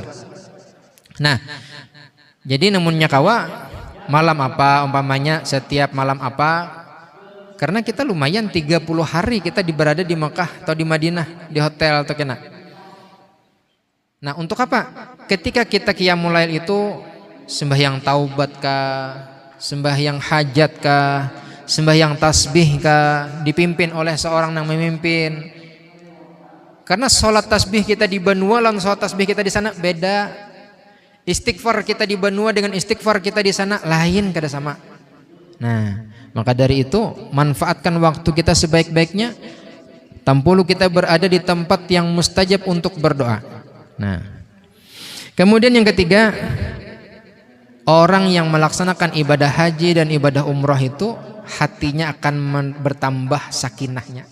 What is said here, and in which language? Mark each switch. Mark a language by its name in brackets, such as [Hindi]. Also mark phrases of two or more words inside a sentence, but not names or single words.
[Indonesian] Nah, jadi namunnya kawa malam apa umpamanya, setiap malam apa, karena kita lumayan 30 hari kita berada di Mekah atau di Madinah, di hotel atau kena. Nah, untuk apa? Ketika kita Qiyamul Lail itu sembahyang taubat kah, sembahyang hajat kah, sembahyang tasbih kah, dipimpin oleh seorang yang memimpin. Karena sholat tasbih kita di Banua dan sholat tasbih kita di sana beda. Istighfar kita di Banua dengan istighfar kita di sana lain, kada sama. Nah, maka dari itu manfaatkan waktu kita sebaik-baiknya. Tampulu kita berada di tempat yang mustajab untuk berdoa. Nah, kemudian yang ketiga, orang yang melaksanakan ibadah haji dan ibadah umrah itu hatinya akan bertambah sakinahnya.